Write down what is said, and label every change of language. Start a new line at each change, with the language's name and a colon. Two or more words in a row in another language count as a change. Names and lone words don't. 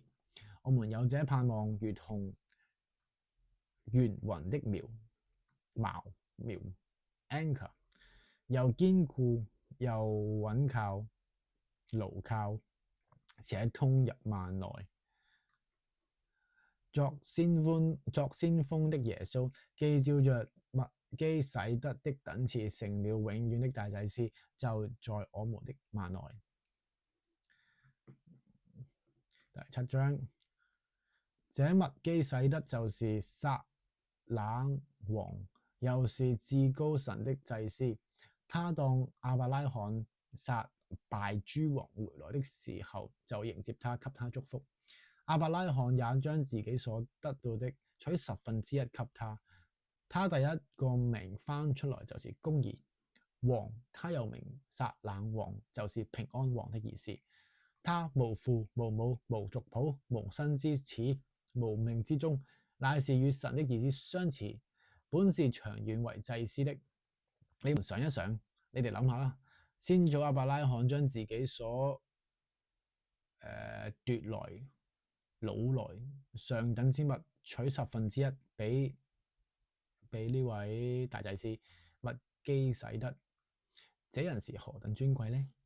Cantonese: 我們有這盼望，如同懸雲的苗 anchor， 又堅固又穩靠牢靠，且通入幔內。作先鋒的耶穌，既照着麥基洗德的等次成了永遠的大祭司，就在我們的幔內。第7章，這麥基洗德就是撒冷王，又是至高神的祭司。他當亞伯拉罕殺敗諸王回來的時候，就迎接他，給他祝福。亞伯拉罕也將自己所得到的取1/10給他。他第一個名翻出來就是公義王，他又名撒冷王，就是平安王的意思。他無父無母無族譜無生之始無命之終，乃是與神的兒子相似， 本是長遠為祭司的。你們想一想，你哋諗下啦。先祖亞伯拉罕將自己所奪來、擄來上等之物取1/10俾呢位大祭司麥基洗德，這人是何等尊貴呢？